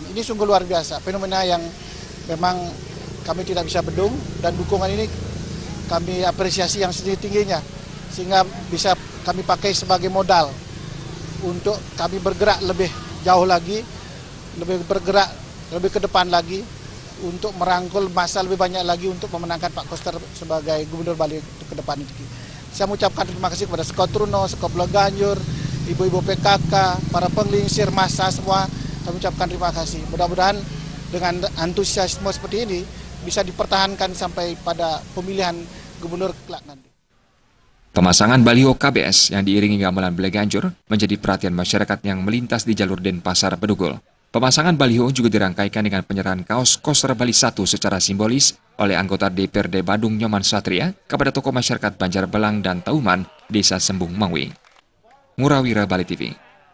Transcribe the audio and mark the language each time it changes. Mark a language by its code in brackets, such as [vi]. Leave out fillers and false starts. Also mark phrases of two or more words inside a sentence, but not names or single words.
[id] Ini sungguh luar biasa, fenomena yang memang kami tidak bisa bendung, dan dukungan ini kami apresiasi yang setinggi-tingginya sehingga bisa kami pakai sebagai modal untuk kami bergerak lebih jauh lagi, lebih bergerak lebih ke depan lagi untuk merangkul massa lebih banyak lagi untuk memenangkan Pak Koster sebagai Gubernur Bali ke depan ini. Saya mengucapkan terima kasih kepada Sekotruno, Sekobleganjur, ibu-ibu PKK, para penglingsir massa semua. Saya mengucapkan terima kasih. Mudah-mudahan dengan antusiasme seperti ini bisa dipertahankan sampai pada pemilihan gubernur kelak nanti. Pemasangan baliho KBS yang diiringi gamelan Bleganjur menjadi perhatian masyarakat yang melintas di jalur Denpasar Bedugul. Pemasangan baliho juga dirangkaikan dengan penyerahan kaos Koster Bali 1 secara simbolis oleh anggota DPRD Badung Nyoman Satria kepada tokoh masyarakat Banjarbelang dan Tauman, Desa Sembung Mengui. Murawira Bali TV.